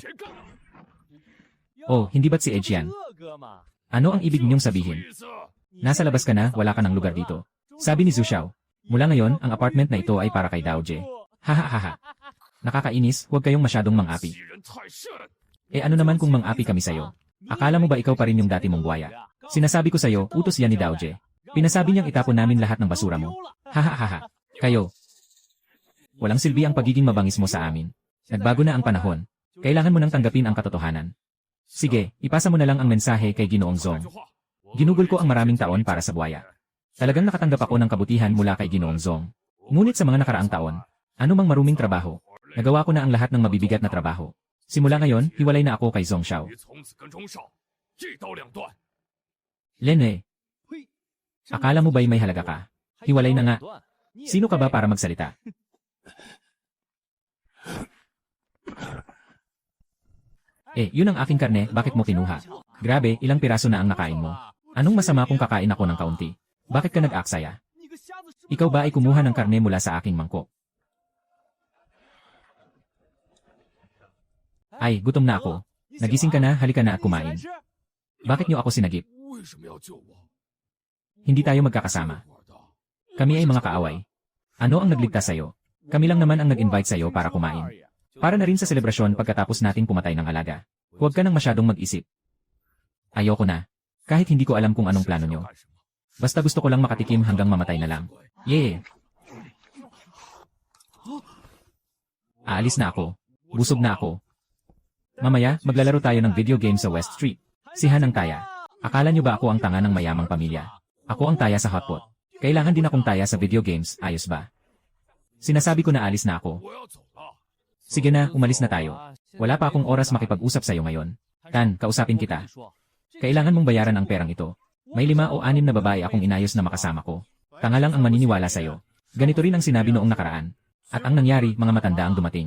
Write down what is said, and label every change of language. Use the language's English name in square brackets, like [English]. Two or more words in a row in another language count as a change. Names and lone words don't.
[Chinese] 谁干的？ [Filipino] Oh, hindi ba't si Edge yan? [Chinese] 这个嘛， [Filipino] Ano ang ibig ninyong sabihin? [Chinese] 意思？ [Filipino] Nasa labas ka na, wala ka ng lugar dito. Sabi ni Zhu Xiao. Mula ngayon, ang apartment na ito ay para kay Dao Jie. Hahaha. Nakakainis, huwag kayong masyadong mang-api. [Chinese] 欺人太甚！ [Filipino] Eh ano naman kung mang-api kami sa'yo? Akala mo ba ikaw pa rin yung dati mong buhaya? Sinasabi ko sa'yo, utos yan ni Dao Jie. Pinasabi niyang itapon namin lahat ng basura mo. Hahaha. Kayo. Walang silbi ang pagiging mabangis mo sa amin. Nagbago na ang panahon. Kailangan mo nang tanggapin ang katotohanan. Sige, ipasa mo na lang ang mensahe kay Ginoong Zong. [Chinese] 句话， [Filipino] Ginugol ko ang maraming taon para sa buhaya. Talagang nakatanggap ako ng kabutihan mula kay Ginoong Zong. Ngunit sa mga nakaraang taon, anumang maruming trabaho, nagawa ko na ang lahat ng mabibigat na trabaho. Simula ngayon, hiwalay na ako kay Zong Xiao. [Chinese] 你从此跟钟少一刀两断。 [Filipino] Lene, [Chinese] 呸！ [Filipino] akala mo ba'y may halaga ka? Hiwalay na nga. Sino ka ba para magsalita? Eh, yun ang aking karne, bakit mo kinuha? Grabe, ilang piraso na ang nakain mo. Anong masama kung kakain ako ng kaunti? Bakit ka nag-aksaya? Ikaw ba ay kumuha ng karne mula sa aking mangkok? Ay, gutom na ako. Nagising ka na, halika na at kumain. Bakit niyo ako sinagip? [Chinese] 为什么要救我？ [Filipino] Hindi tayo magkakasama. [Chinese] 我的， [Filipino] Kami ay mga kaaway. Ano ang nagligtas sa'yo? Kami lang naman ang nag-invite sa'yo para kumain. Para na rin sa selebrasyon pagkatapos nating pumatay ng alaga. Huwag ka nang masyadong mag-isip. Ayoko na. Kahit hindi ko alam kung anong plano nyo. [Chinese] 干什么？ [Filipino] Basta gusto ko lang makatikim hanggang mamatay na lang. Yeah! Aalis na ako. Busog na ako. Mamaya, maglalaro tayo ng [English] video game [Filipino] sa West Street. Si Han ang taya. Akala nyo ba ako ang tanga ng mayamang pamilya? Ako ang taya sa hotpot. Kailangan din akong taya sa [English] video games, [Filipino] ayos ba? Sinasabi ko na alis na ako. [Chinese] 我要走了。 [Filipino] Sige na, umalis na tayo. Wala pa akong oras makipag-usap sa'yo ngayon. Tan, kausapin kita. Kailangan mong bayaran ang perang ito. May 5 o 6 na babae akong inayos na makasama ko. Tanga lang ang maniniwala sa'yo. Ganito rin ang sinabi noong nakaraan. At ang nangyari, mga matanda ang dumating.